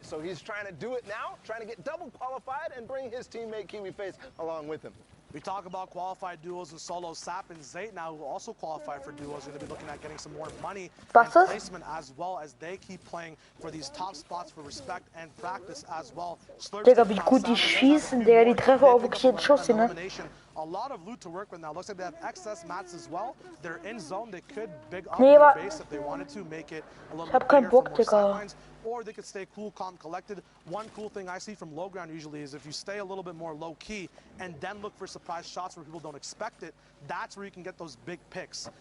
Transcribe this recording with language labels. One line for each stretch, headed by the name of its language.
English: So he's trying to do it now, trying to get double qualified and bring his teammate KiwiFace along with him. We talk about qualified duos and solos. Sap and Zayt now, who also qualified for duos, are going to be looking at getting some more money and placement as well as they keep playing for these top spots for respect and practice as well.
German: Digga, wie gut die schießen, der die Treffer auf wirklich jeden Schuss, ne?
English: A lot of loot to work with now. Looks like they have excess mats as well. They're in zone. They could big up
German: Nee,
English: their base if they wanted to, make it a little bit bigger for more sidelines. Or they could stay cool, calm, collected. One cool thing I see from low ground usually is if you stay a little bit more low key and then look for surprise shots where people don't expect it, that's where you can get those big picks.